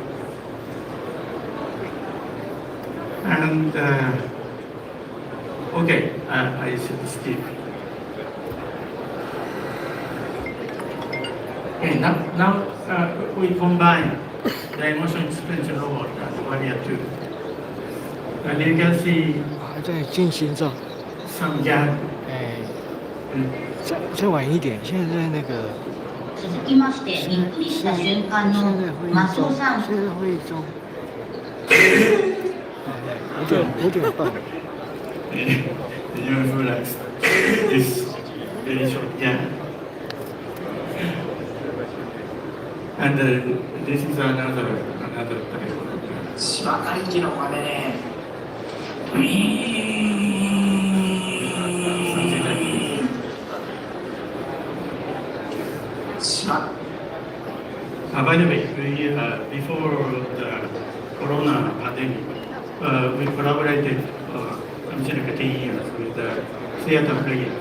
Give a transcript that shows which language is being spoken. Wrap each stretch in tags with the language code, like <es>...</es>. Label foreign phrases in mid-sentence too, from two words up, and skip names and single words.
<en>And okay, I should skip. Okay, now we combine the emotion expression robot and Warrior 2. And you can see</en> <zh>还在进行中，</zh> <en>some gap.</en> <zh>再晚一点，现在那个</zh> <ja>続きまして、びっくりした瞬間のマスオさん。</ja> <zh>现在会议中，5点半。</zh> <en>You realize this very short gap. And this is another type.</en> <ja>芝刈り機の真似ね。</ja> <en>By the way, before the Corona pandemic, we collaborated like 10 years with the theater players.</en>